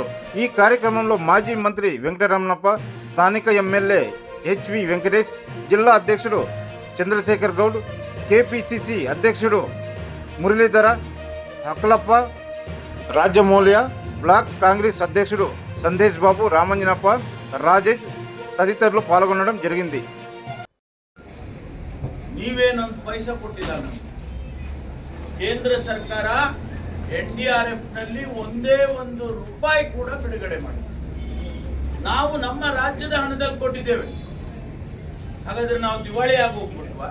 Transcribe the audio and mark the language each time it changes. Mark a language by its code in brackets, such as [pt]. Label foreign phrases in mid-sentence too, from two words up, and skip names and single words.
[te] ఈ కార్యక్రమంలో మాజీ మంత్రి వెంకటరమణప్ప, స్థానిక ఎమ్మెల్యే హెచ్వి వెంకటేష్, జిల్లా అధ్యక్షుడు చంద్రశేఖర్ గౌడ్, కేపీసీసీ అధ్యక్షుడు మురళీధర, అక్కలప్ప, రాజమౌళ్య, బ్లాక్ కాంగ్రెస్ అధ్యక్షుడు సందేశ్ బాబు, రామంజనప్ప, రాజేష్ తదితరులు పాల్గొనడం జరిగింది. [kn] ನೀವೇನೊಂದು ಪೈಸಾ ಕೊಟ್ಟಿಲ್ಲ ನಮಗೆ. ಕೇಂದ್ರ ಸರ್ಕಾರ NDRF ನಲ್ಲಿ ಒಂದೇ ಒಂದು ರೂಪಾಯಿ ಕೂಡ ಬಿಡುಗಡೆ ಮಾಡಿಲ್ಲ. ನಾವು ನಮ್ಮ ರಾಜ್ಯದ ಹಣದಲ್ಲಿ ಕೊಟ್ಟಿದ್ದೇವೆ. ಹಾಗಾದ್ರೆ ನಾವು ದಿವಾಳಿ ಆಗೋಗ್ಬಿಟ್ವಾ?